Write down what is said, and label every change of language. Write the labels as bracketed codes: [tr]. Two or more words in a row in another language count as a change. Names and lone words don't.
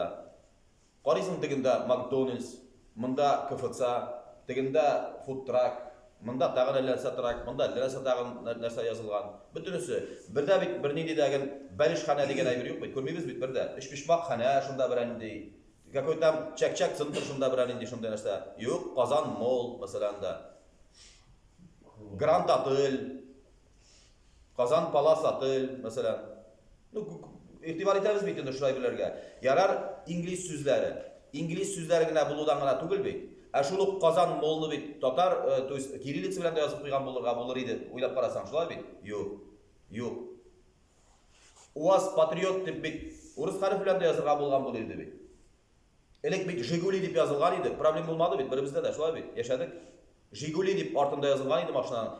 [tt] Карыйсың тегендә Макдональдс, монда КФЦ, тегендә Food Truck, монда тагын нәрсә трак, монда нәрсә тагын нәрсә язылган. Бөтенесе бердә бит бер нинди дәген бәлешханә дигән әйбер юк бит. Күрмибез бит бердә. Эшпишмакханә шунда бер нинди. Какой-то чак-чак центр шунда бер нинди шунда нәрсә. Юк, Казан Мол мәсәлән дә. Гранд Отель, Казан Палас Отель мәсәлән. Игътибар итәбез бит инде шулай белергә. Ярар инглиз сүзләре. Инглиз сүзләре генә булудан гына түгел бит. Шул ук Казан Молны бит татар, [ru] то есть [tt] кириллица белән дә язып куйган булыр иде. Уйлап карасаң шулай бит? Юк. Юк. УАЗ Патриот дип бит урыс хәреф белән дә язырга булган булыр иде бит. Элек бит Жигули дип язылган иде. Проблема булмады бит. Беребездә дә шулай бит. Яшәдек. Жигули дип артында язылган иде машинаның.